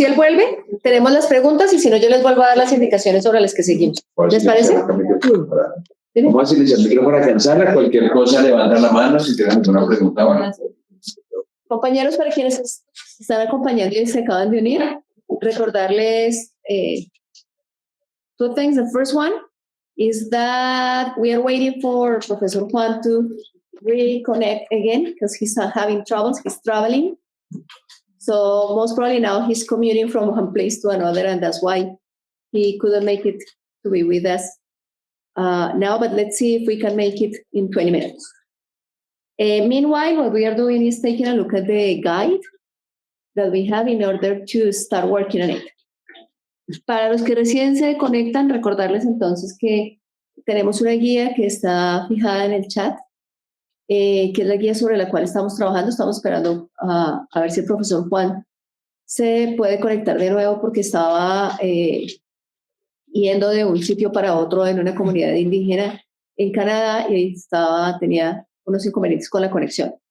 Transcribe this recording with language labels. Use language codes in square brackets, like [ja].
[es] Si él vuelve, tenemos las preguntas y si no, yo les vuelvo a dar las indicaciones sobre las que seguimos. ¿Les parece? Vamos a silenciar el micrófono para cansarla. Cualquier cosa, levantan la mano si tienen alguna pregunta. Bueno. Compañeros, para quienes están acompañando y se acaban de unir, recordarles [en] two things. The first one is that we are waiting for Professor Juan to reconnect again because he's having troubles. He's traveling. So most probably now he's commuting from one place to another, and that's why he couldn't make it to be with us now. But let's see if we can make it in 20 minutes. Meanwhile, what we are doing is taking a look at the guide that we have in order to start working on it. [es] Para los que recién se conectan, recordarles entonces que tenemos una guía que está fijada en el chat, que es la guía sobre la cual estamos trabajando. Estamos esperando a ver si el profesor Juan se puede conectar de nuevo porque estaba yendo de un sitio para otro en una comunidad indígena en Canadá y tenía unos inconvenientes con la conexión.